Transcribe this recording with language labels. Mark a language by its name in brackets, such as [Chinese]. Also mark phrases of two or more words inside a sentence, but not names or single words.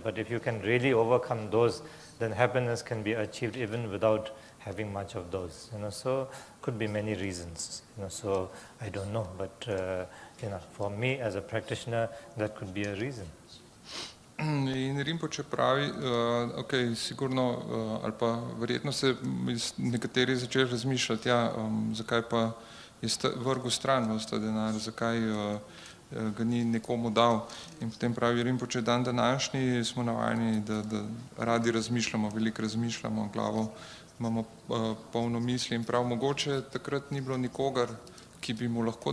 [English] But if you can really overcome those, then happiness can be achieved even without having much of those, you know, so could be many reasons, you know, so I don't know, but for me as a practitioner, that could be a reason. [Slovenian] In Rinpoche pravi, sigurno, ali pa verjetno se nekateri začeli razmišljati, zakaj pa je vrgel stran ta denar, zakaj ga ni nekomu dal. In potem pravi Rinpoche, dan današnji smo navajeni, da radi razmišljamo, veliko razmišljamo, glavo imamo polno misli in prav mogoče takrat ni bilo nikogar, ki bi mu lahko